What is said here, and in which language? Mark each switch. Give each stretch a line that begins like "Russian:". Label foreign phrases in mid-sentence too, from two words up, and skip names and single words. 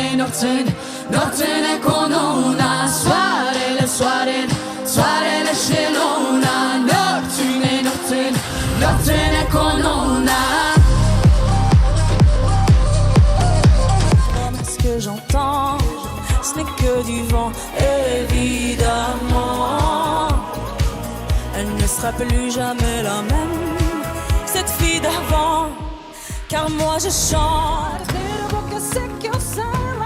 Italian: notte con una
Romanian: soarele și luna,
Italian: notte con una.
French: Ce que j'entends, ce n'est que du vent, évidemment. Elle ne sera plus jamais la même, cette fille d'avant, car moi je chante.